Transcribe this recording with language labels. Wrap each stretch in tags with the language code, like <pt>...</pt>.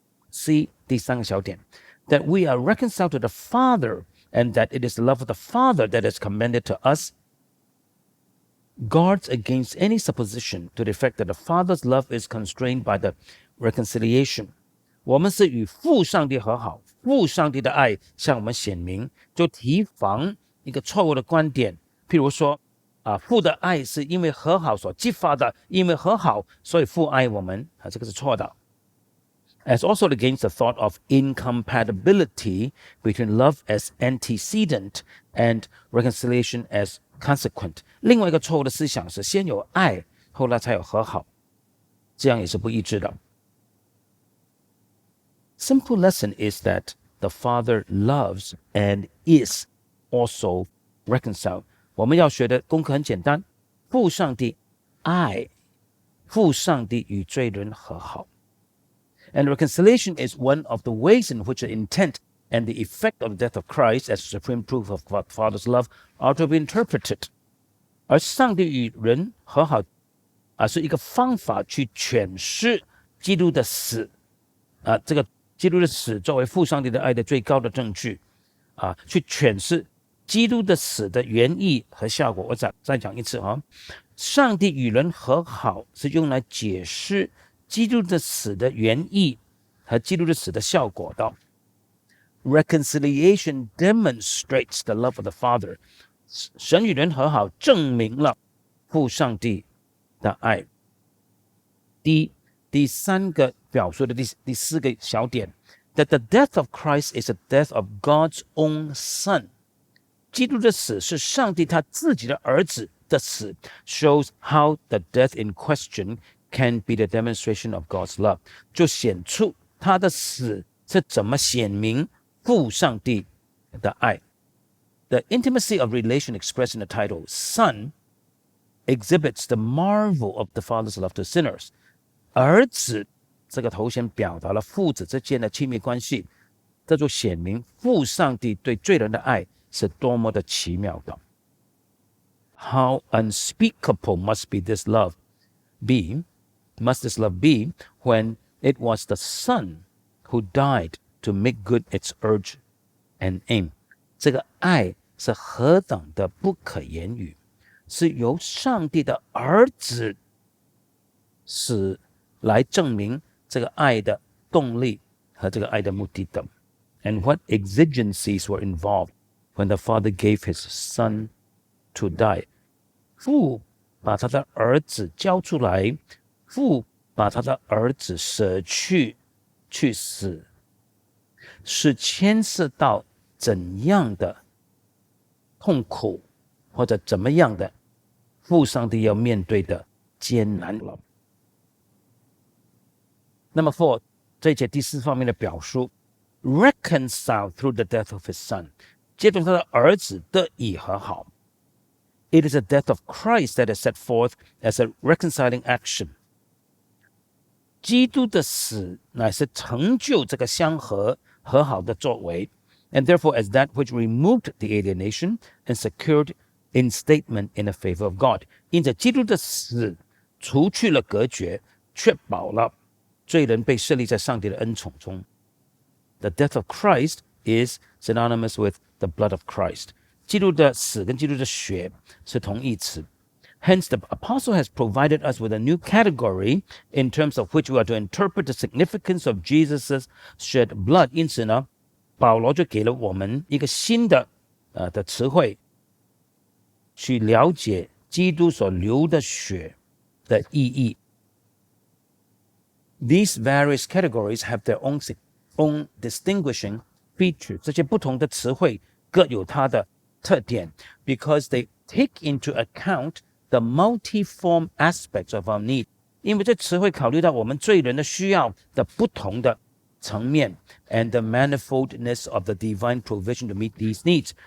<en>C，</en> <zh>第3個小點</zh> <en>，that we are reconciled to the Father and that it is the love of the Father that is commended to us guards against any supposition to the effect that the Father's love is constrained by the reconciliation。</en> <zh>我們是與父上帝和好，父上帝的愛向我們顯明，就提防一個錯誤的觀點。譬如說，父的愛是因為和好所激發的，因為和好，所以父愛我們，這個是錯的。</zh> <en>As also against the thought of incompatibility between love as antecedent and reconciliation as consequent。</en> <zh>另外一個錯誤的思想是先有愛，後來才有和好，這樣也是不一致的。</zh> <en>Simple lesson is that the Father loves and is also reconciled。</en> <zh>我們要學的功課很簡單，父上帝愛，父上帝與罪人和好。</zh> <en>And reconciliation is one of the ways in which the intent and the effect of the death of Christ as supreme proof of the Father's love are to be interpreted。</en> <zh>而上帝與人和好，是一個方法去詮釋基督的死，這個基督的死作為父上帝的愛的最高的證據，去詮釋基督的死的原意和效果。我再講一次啊，上帝與人和好是用來解釋基督的死的原意和基督的死的效果的。</zh> <en>Reconciliation demonstrates the love of the Father。</en> <zh>神與人和好證明了父上帝的愛。第3個表述的第4個小點</zh> <en>，that the death of Christ is the death of God's own Son。</en> <zh>基督的死是上帝他自己的兒子的死 ，</zh> <en>shows how the death in question can be the demonstration of God's love，</en> <zh>就顯出他的死是怎麼顯明父上帝的愛。</zh> <en>The intimacy of relation expressed in the title Son exhibits the marvel of the Father's love to sinners。</en> <zh>兒子這個頭銜表達了父子之間的親密關係，這就顯明父上帝對罪人的愛是多麼的奇妙的。</zh> <en>How unspeakable must this love be when it was the Son who died to make good its urge and aim。</en> <zh>這個愛是何等的不可言語，是由上帝的兒子死來證明這個愛的動力和這個愛的目的的。</zh> <en>And what exigencies were involved when the Father gave his Son to die？</en> <zh>父把他的兒子交出來，父把他的兒子捨去去死，是牽涉到怎樣的痛苦，或者怎麼樣的父上帝要面對的艱難了。那麼 for 這一節第4方面的表述</zh> <en>reconciled through the death of his son，</en> <zh>借着他的兒子得以和好。</zh> <en>It is the death of Christ that is set forth as a reconciling action。</en> <zh>基督的死乃是成就這個相和和好的作為，</zh> <en>and therefore as that which removed the alienation and secured instatement in the favor of God。</en> <zh>因着基督的死除去了隔絕，確保了罪人被設立在上帝的恩寵中。</zh> <en>The death of Christ is synonymous with the blood of Christ。</en> <zh>基督的死跟基督的血是同義詞。</zh> <en>Hence, the apostle has provided us with a new category in terms of which we are to interpret the significance of Jesus' shed blood。</en> <zh>因此呢，保羅就給了我們一個新的詞彙，去了解基督所流的血的意義。</zh> <en>These various categories have their own distinguishing features。</en> <zh>這些不同的詞彙各有它的特點</zh> <en>because they take into account the multiform aspects of our need。</en> <zh>因為這詞彙考慮到我們罪人的需要的不同的層面</zh> <en>and the manifoldness of the divine provision to meet these needs。</en>